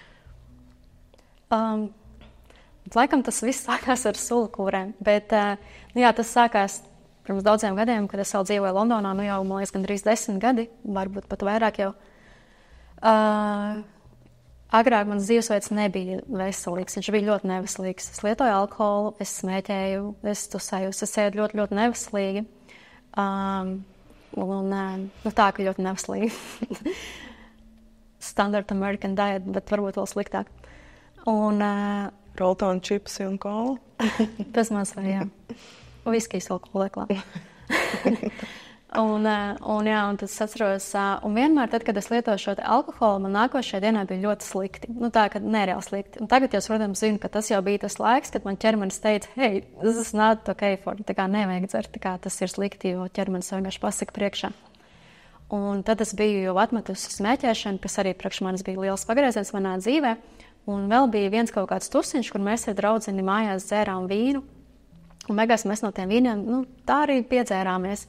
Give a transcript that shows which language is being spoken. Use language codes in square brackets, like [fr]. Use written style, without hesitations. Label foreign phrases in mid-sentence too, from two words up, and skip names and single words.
[lv] Laikam tas viss sākās ar sulkūrēm, bet jā, tas sākās pirms daudziem gadiem, kad es vēl dzīvoju Londonā, jau, man liekas, gandrīz 10 gadi, varbūt pat vairāk jau. Agrāk mans dzīvesveids nebija veselīgs, viņš bija ļoti neveselīgs. Es lietoju alkoholu, es smēķēju, es tusēju, es ēdu ļoti, ļoti neveselīgi. Tā, ka ļoti neveselīgi. [en] Standard American diet, [lv] bet varbūt vēl sliktāk. Roltona čipsi un kola? Tas mans vai, jā. Viskijs vēl koleklā. Un tas atceros, un vienmēr tad, kad es lietoju šo alkoholu, man nākošajā dienā bija ļoti slikti. Tā, ka nereāli slikti. Un tagad jau, protams, zinu, ka tas jau bija tas laiks, kad man ķermenis teica, [en] hey, this is not okay for, [lv] tā kā nevajag dzert, tā kā tas ir slikti, jo ķermenis vienkārši pasaka priekšā. Un tad es biju jau atmetusi smēķēšanu, kas arī priekš manis bija liels pagrieziens manā dzīvē. Un vēl bija viens kaut kāds tusiņš, kur mēs ar draudzeni mājās dzērām vīnu. Un beigās mēs no tiem vīniem, tā arī piedzērāmies.